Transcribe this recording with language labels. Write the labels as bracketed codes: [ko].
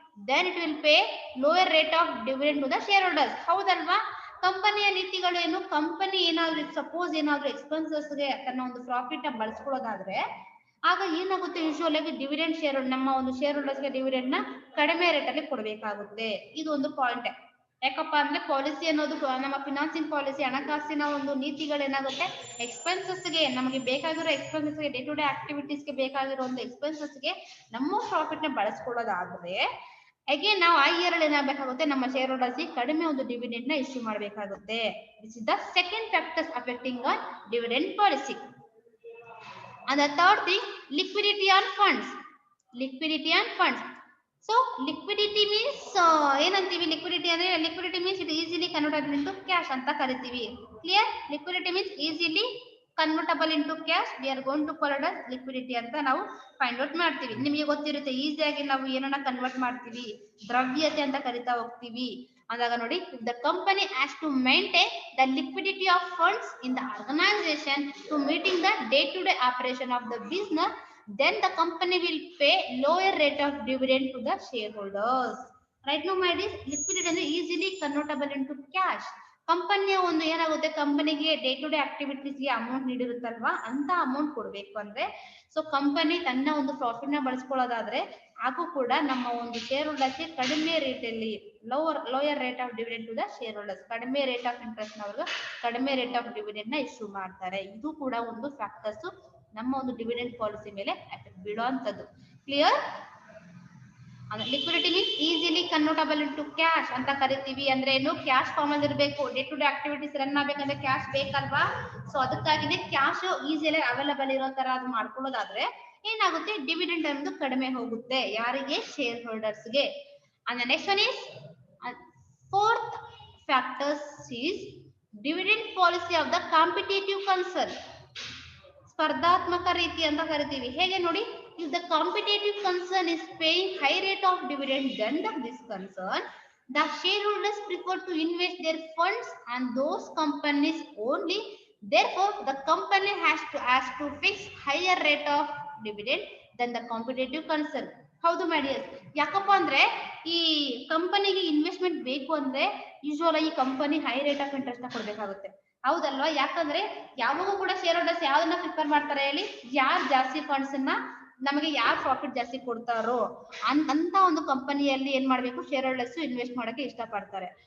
[en] then it will pay lower rate of dividend to the shareholders. [kn] ಹೌದಲ್ವಾ? ಕಂಪನಿಯ ನೀತಿಗಳು ಏನು? ಕಂಪನಿ ಏನಾದ್ರು ಸಪೋಸ್ ಏನಾದ್ರು ಎಕ್ಸ್ಪೆನ್ಸಸ್ಗೆ ತನ್ನ ಒಂದು ಪ್ರಾಫಿಟ್ ನ ಬಳಸ್ಕೊಳ್ಳೋದಾದ್ರೆ ಆಗ ಏನಾಗುತ್ತೆ, ಯೂಶುವಲ್ ಆಗಿ ಡಿವಿಡೆಂಡ್ ಶೇರ್ ನಮ್ಮ ಒಂದು ಶೇರ್ ಹೋಲ್ಡರ್ಸ್ಗೆ ಡಿವಿಡೆಂಡ್ ನ ಕಡಿಮೆ ರೇಟ್ ಅಲ್ಲಿ ಕೊಡಬೇಕಾಗುತ್ತೆ. ಇದು ಒಂದು ಪಾಯಿಂಟ್. ಯಾಕಪ್ಪ ಅಂದ್ರೆ ಪಾಲಿಸಿ ಅನ್ನೋದು ನಮ್ಮ ಫಿನಾನ್ಸಿಂಗ್ ಪಾಲಿಸಿ, ಹಣಕಾಸಿನ ಒಂದು ನೀತಿಗಳೇನಾಗುತ್ತೆ, ಎಕ್ಸ್ಪೆನ್ಸಸ್ಗೆ ನಮಗೆ ಬೇಕಾಗಿರೋ ಎಕ್ಸ್ಪೆನ್ಸಸ್ಗೆ, ಡೇ ಟು ಡೇ ಆಕ್ಟಿವಿಟೀಸ್ಗೆ ಬೇಕಾಗಿರೋ ಒಂದು ಎಕ್ಸ್ಪೆನ್ಸಸ್ಗೆ ನಮ್ಮ ಪ್ರಾಫಿಟ್ ನ ಬಳಸ್ಕೊಳ್ಳೋದಾದ್ರೆ ಅಗೇನ್ ನಾವು ಆ ಇಯರ್ ಅಲ್ಲಿ ಏನಾಗಬೇಕಾಗುತ್ತೆ, ನಮ್ಮ ಶೇರ್ ಹೋಲ್ಡರ್ಸ್ ಕಡಿಮೆ ಒಂದು ಡಿವಿಡೆಂಡ್ ನ ಇಶ್ಯೂ ಮಾಡಬೇಕಾಗುತ್ತೆ. [en] This is the second factors affecting on dividend policy. And the third thing, liquidity on funds. Liquidity on funds. So liquidity means [kn] ಏನಂತೀವಿ? [en] liquidity ಅಂದ್ರೆ liquidity means it easily convertible into cash [kn] ಅಂತ ಕರಿತೀವಿ. [en] Clear? Liquidity means easily convertible into cash. We are going to call it as liquidity [kn] ಅಂತ ನಾವು find out ಮಾಡ್ತೀವಿ. ನಿಮಗೆ ಗೊತ್ತಿರುತ್ತೆ, ಈಸಿಯಾಗಿ ನಾವು ಏನನ್ನ ಕನ್ವರ್ಟ್ ಮಾಡ್ತೀವಿ, ದ್ರವ್ಯತೆ ಅಂತ ಕರಿತಾ ಹೋಗ್ತೀವಿ. ಅಂದಾಗ ನೋಡಿ, [en] the company has to maintain the liquidity of funds in the organization to meeting the day-to-day operation of the business, then the company will pay lower rate of dividend to the shareholders. Right now, my dear, liquidity is easily convertible into cash. [kn] ಕಂಪನಿಯ ಒಂದು ಏನಾಗುತ್ತೆ, ಕಂಪನಿಗೆ day to day ಆಕ್ಟಿವಿಟೀಸ್ಗೆ amount ನೀಡಿರುತ್ತಲ್ವಾ, ಅಂತ amount ಕೊಡ್ಬೇಕು ಅಂದ್ರೆ, so company ತನ್ನ ಒಂದು profit ನ ಬಳಸ್ಕೊಳ್ಳೋದಾದ್ರೆ ಹಾಗೂ ಕೂಡ ನಮ್ಮ ಒಂದು ಶೇರ್ ಹೋಲ್ಡರ್ಸ್ಗೆ ಕಡಿಮೆ ರೇಟ್ ಅಲ್ಲಿ lower rate of dividend to the share holders, ಕಡಿಮೆ ರೇಟ್ ಆಫ್ ಇಂಟ್ರೆಸ್ಟ್ ನವರು ಕಡಿಮೆ ರೇಟ್ ಆಫ್ ಡಿವಿಡೆಂಡ್ ನ ಇಶ್ಯೂ ಮಾಡ್ತಾರೆ. ಇದು ಕೂಡ ಒಂದು ಫ್ಯಾಕ್ಟರ್ಸ್ ನಮ್ಮ ಒಂದು ಡಿವಿಡೆಂಡ್ ಪಾಲಿಸಿ ಮೇಲೆ effect ಬೀಳುವಂತದ್ದು. Clear? [en] liquidity means easily convertible into cash [kn] ಅಂತ ಕರಿತೀವಿ. ಅಂದ್ರೆ ಏನು? ಕ್ಯಾಶ್ ಫಾರ್ಮ್ ಅಲ್ಲಿ ಇರಬೇಕು. Day to day activities run ಆಗ್ಬೇಕಂದ್ರೆ ಕ್ಯಾಶ್ ಬೇಕಲ್ವಾ? ಸೊ ಅದಕ್ಕಾಗಿನೇ ಕ್ಯಾಶ್ ಈಸಿಲಿ ಅವೈಲಬಲ್ ಇರೋ ತರ ಅದು ಮಾಡ್ಕೊಳ್ಳೋದಾದ್ರೆ ಏನಾಗುತ್ತೆ, ಡಿವಿಡೆಂಡ್ ಅನ್ನೋದು ಕಡಿಮೆ ಹೋಗುತ್ತೆ. ಯಾರಿಗೆ? Share ಹೋಲ್ಡರ್ಸ್ಗೆ. [en] And next one is fourth factors is dividend policy of the competitive concern. [kn] ಸ್ಪರ್ಧಾತ್ಮಕ ರೀತಿ ಅಂತ ಕರಿತೀವಿ. ಹೇಗೆ ನೋಡಿ, [en] if the competitive concern is paying high rate of dividend than this concern, the shareholders prefer to invest their funds on those companies only. Therefore, the company has to fix higher rate of dividend than the competitive concern. [kn] ಹೌದು ಮಾಡಿಯಸ್. ಯಾಕಪ್ಪ ಅಂದ್ರೆ ಈ ಕಂಪನಿಗೆ investment ಬೇಕು ಅಂದ್ರೆ usual ಈ company high rate of interest ನ ಕೊಡ್ಬೇಕಾಗುತ್ತೆ. ಹೌದಲ್ವಾ? ಯಾಕಂದ್ರೆ ಯಾವಾಗೂ ಕೂಡ ಶೇರ್ ಹೋಲ್ಡರ್ಸ್ ಯಾವ್ದನ್ನ ಪ್ರಿಫರ್ ಮಾಡ್ತಾರೆ ಹೇಳಿ? ಯಾರು ಜಾಸ್ತಿ ಫಂಡ್ಸ್ ಅನ್ನ ನಮಗೆ ಯಾರು ಪ್ರಾಫಿಟ್ ಜಾಸ್ತಿ ಕೊಡ್ತಾರೋ ಅಂತ ಒಂದು ಕಂಪನಿಯಲ್ಲಿ ಏನ್ ಮಾಡ್ಬೇಕು, ಶೇರ್ ಹೋಲ್ಡರ್ಸ್ ಇನ್ವೆಸ್ಟ್ ಮಾಡಕ್ಕೆ ಇಷ್ಟಪಡ್ತಾರೆ.